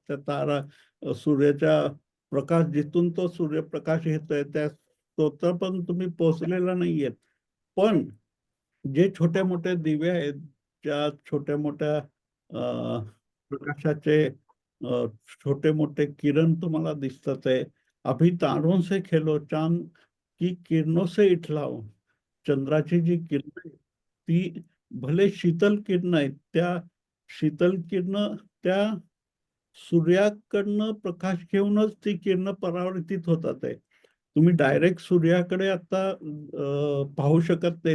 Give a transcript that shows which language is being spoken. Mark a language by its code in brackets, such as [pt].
[mr] त्या सूर्याच्या प्रकाश जिथून तो सूर्यप्रकाश येतोय, त्या स्रोतापर्यंत तुम्ही पोहोचलेला नाहीयेत. पण जे छोटे-मोठे दिवे आहेत, ज्या छोट्या-मोठ्या प्रकाशाचे छोटे-मोठे किरण तुम्हाला दिसतात आहे. [hi] "अभी तारों से खेलो, चांद की किरणों से इठलाओ." [mr] चंद्राची जी किरण आहे, ती भले शीतल किरणं आहेत, त्या शीतल किरणं त्या सूर्याकडनं प्रकाश घेऊनच ती किरणं परावर्तित होतात आहे. तुम्ही डायरेक्ट सूर्याकडे आता पाहू शकत नाही.